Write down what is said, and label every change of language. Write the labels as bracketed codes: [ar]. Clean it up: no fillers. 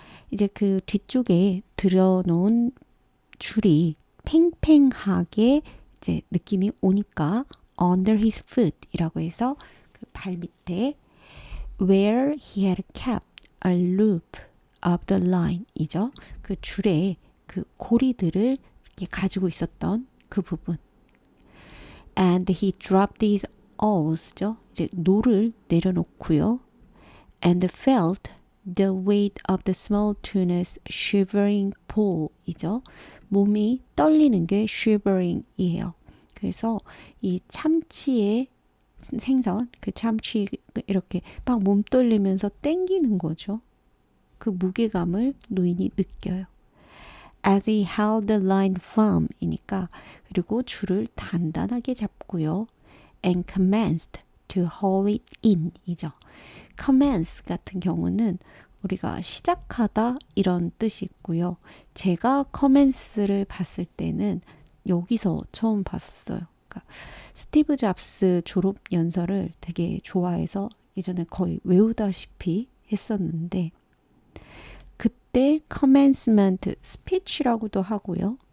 [ko] 이제 그 뒤쪽에 들여놓은 줄이 팽팽하게 이제 느낌이 오니까 [en] under his foot [ko] 이라고 해서 그 발 밑에 [en] where he had kept a loop of the line [ko] 이죠. 그 줄에 그 고리들을 이렇게 가지고 있었던 그 부분. [en] And he dropped these alls죠. [ko] 이제 노를 내려놓고요. [en] And felt the weight of the small tuna's shivering pole이죠. [ko] 몸이 떨리는 게 shivering이에요. 그래서 이 참치의 생선, 그 참치 이렇게 막 몸 떨리면서 땡기는 거죠. 그 무게감을 노인이 느껴요. [en] As he held the line firm이니까 [ko] 그리고 줄을 단단하게 잡고요. [en] And commenced to haul it in 이죠. [ko] commence 같은 경우는 우리가 시작하다 이런 뜻이 있고요. 제가 commence를 봤을 때는 여기서 처음 봤어요. 그러니까 스티브 잡스 졸업 연설을 되게 좋아해서 예전에 거의 외우다시피 했었는데 그때 commencement speech라고도 하고요.